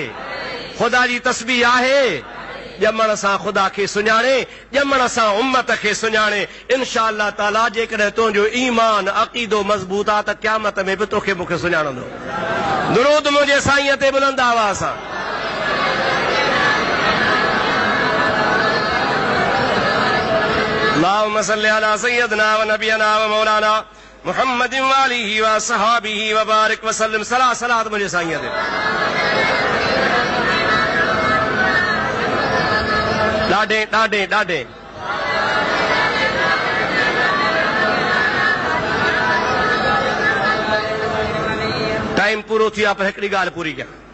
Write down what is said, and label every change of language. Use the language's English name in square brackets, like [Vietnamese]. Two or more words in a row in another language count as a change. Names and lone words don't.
[Sindhi] ख़ुदा जी तस्बीह आहे? ॼमण सां ख़ुदा खे सुञाणे, ॼमण सां उम्मत खे सुञाणे। [Arabic] إن شاء الله تعالى [Sindhi] जेकॾहिं तुंहिंजो ईमान अक़ीदो मज़बूत आहे त क़यामत में बि तोखे मूंखे सुञाणंदो। दुरूद मुंहिंजे साईं ते बुलंद आवाज़ सां। [Arabic] اللهم صل على سيدنا ونبينا ومولانا محمد وآله وصحبه وبارك وسلم. [Sindhi] सलात मुंहिंजे साईं ते। ॾाढे ॾाढे ॾाढे टाइम पूरो थी आहे, पर हिकिड़ी ॻाल्हि पूरी कयां।